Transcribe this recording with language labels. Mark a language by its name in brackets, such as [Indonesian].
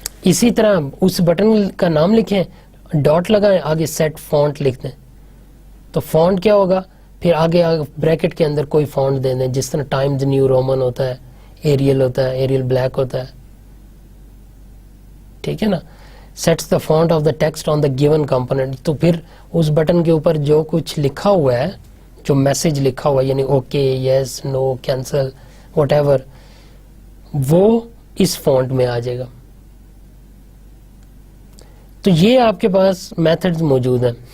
[Urdu] اسی طرح اس بٹن کا نام لکھیں، ڈاٹ لگائیں، آگے سیٹ فونٹ لکھ دیں. تو فونٹ کیا ہوگا، پھر آگے بریکٹ کے اندر کوئی فونٹ دے دیں، جس طرح ٹائمز نیو رومن ہوتا ہے، ایریل ہوتا ہے، ایریل بلیک ہوتا ہے. ٹھیک ہے نا. [English] Sets the font of the text on the given component. [Urdu] تو پھر اس بٹن کے اوپر جو کچھ لکھا ہوا ہے، جو میسج لکھا ہوا ہے، یعنی okay, yes, know, cancel, what ever, وہ اس فونٹ میں آ جائے گا. تو یہ آپ کے پاس میتھڈز موجود ہیں.